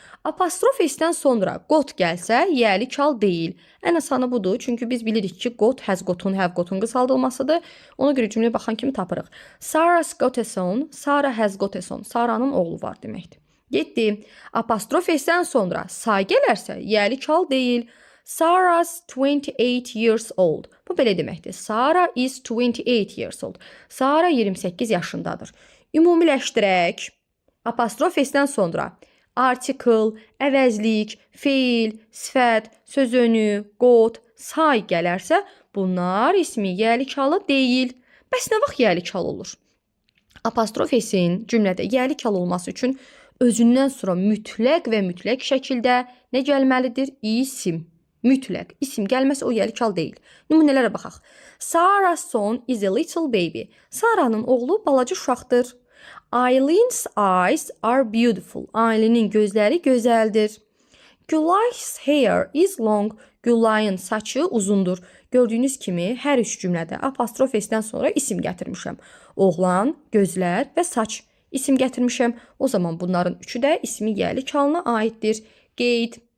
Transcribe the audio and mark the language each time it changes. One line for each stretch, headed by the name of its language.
Azerbaijani: Apostrof S-dən sonra got gəlsə, yəlik hal deyil. Ən asanı budur, çünki biz bilirik ki, got, has gotun, have gotun qısaldılmasıdır. Ona görə cümləyə baxan kimi tapırıq.
English: Sarah's got a son, Sarah has got a son.
Azerbaijani: Sarah'nın oğlu var deməkdir. 7. Apostrof S-dən sonra say gələrsə, yəlik hal deyil.
English: Sarah's 28 years old.
Azerbaijani: Bu belə deməkdir.
English: Sarah is 28 years old.
Azerbaijani: Sarah 28 yaşındadır. Ümumiləşdirək. Apostrof S-dən sonra article, əvəzlik, feil, sifət, sözünü, got, say gələrsə, bunlar ismi yəlik halı deyil. Bəs nə vaxt yəlik hal olur? Apostrof S-in cümlədə yəlik hal olması üçün özündən sonra mütləq və mütləq şəkildə nə gəlməlidir? İsim. Mütləq. İsim gəlməsə o yəlik hal deyil. Nümunələrə baxaq.
English: Sarah's son is a little baby.
Azerbaijani: Sarah'nın oğlu balaca uşaqdır.
English: Eileen's eyes are beautiful.
Azerbaijani: Aylin'in gözləri gözəldir.
English: Gülay's hair is long.
Azerbaijani: Gülayın saçı uzundur. Gördüyünüz kimi hər üç cümlədə apostrof S-dən sonra isim gətirmişəm. Oğlan, gözlər və saç isim gətirmişəm. O zaman bunların üçü də ismi yəlik halına aiddir. Qeyd.